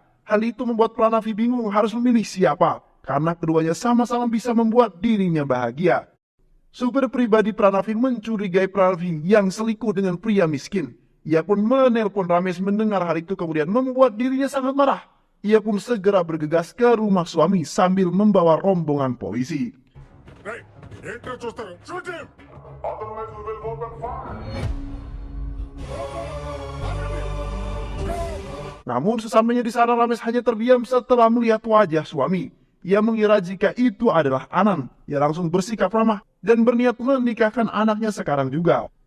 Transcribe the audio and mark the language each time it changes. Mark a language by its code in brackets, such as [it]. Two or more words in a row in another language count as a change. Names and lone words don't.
[id] Hal itu membuat Pranavi bingung harus memilih siapa. Karena keduanya sama-sama bisa membuat dirinya bahagia. Supir pribadi Pranavi mencurigai Pranavi yang selingkuh dengan pria miskin. Ia pun menelpon Ramesh mendengar hal itu kemudian membuat dirinya sangat marah. Ia pun segera bergegas ke rumah suami sambil membawa rombongan polisi. [te] ఏంటో చూస్తారు చూడండి [id] Namun sesampainya di sana Ramesh hanya terdiam setelah melihat wajah suami. Ia mengira jika itu adalah Anand. Ia langsung bersikap ramah dan berniat menikahkan anaknya sekarang juga.